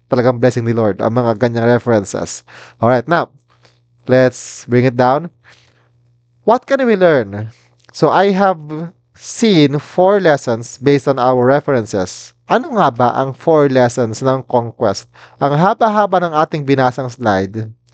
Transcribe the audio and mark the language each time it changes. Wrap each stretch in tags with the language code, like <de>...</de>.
<tl>Talagang blessing ni Lord ang mga ganyang references.</tl> <en>Alright, now, let's bring it down. What can we learn? So, I have seen 4 lessons based on our references.</en> <tl>Ano nga ba ang 4 lessons ng conquest? Ang haba-haba ng ating binasang slide.</tl>